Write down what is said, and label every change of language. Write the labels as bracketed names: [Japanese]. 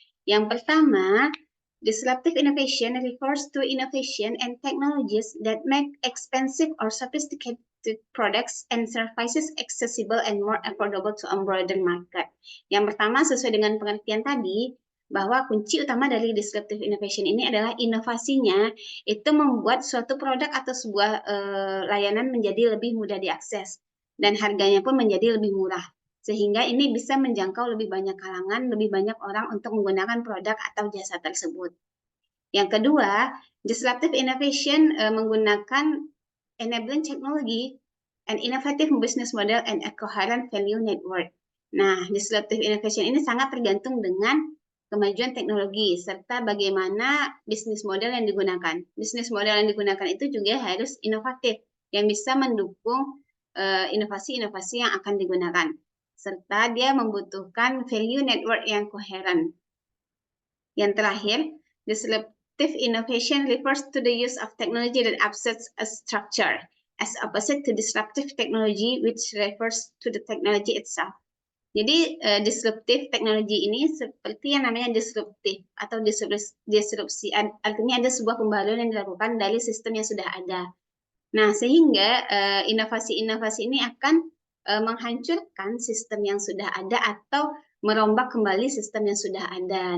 [Indonesian] Yang pertama, [English] disruptive innovation refers to innovation and technologies that make expensive or sophisticated products and services accessible and more affordable to a broader market. [Indonesian] Yang pertama, sesuai dengan pengertian tadi, bahwa kunci utama dari disruptive innovation ini adalah inovasinya itu membuat suatu produk atau sebuah layanan menjadi lebih mudah diakses dan harganya pun menjadi lebih murah sehingga ini bisa menjangkau lebih banyak kalangan, lebih banyak orang untuk menggunakan produk atau jasa tersebut. Yang kedua, [English] disruptive innovation [Indonesian] menggunakan [English] enabling technology, an innovative business model, and a coherent value network. [Indonesian] Nah, disruptive innovation ini sangat tergantung dengan kemajuan teknologi serta bagaimana bisnis model yang digunakan. Bisnis model yang digunakan itu juga harus inovatif yang bisa mendukung inovasi-inovasi yang akan digunakan serta dia membutuhkan value network yang koheren. Yang terakhir, [English] disruptive innovation refers to the use of technology that upsets a structure as opposite to disruptive technology which refers to the technology itself. [Indonesian] Jadi disruptive teknologi ini seperti yang namanya disruptif atau disrupsi, artinya ada sebuah pembaruan yang dilakukan dari sistem yang sudah ada. Nah, sehingga inovasi-inovasi ini akan menghancurkan sistem yang sudah ada atau merombak kembali sistem yang sudah ada.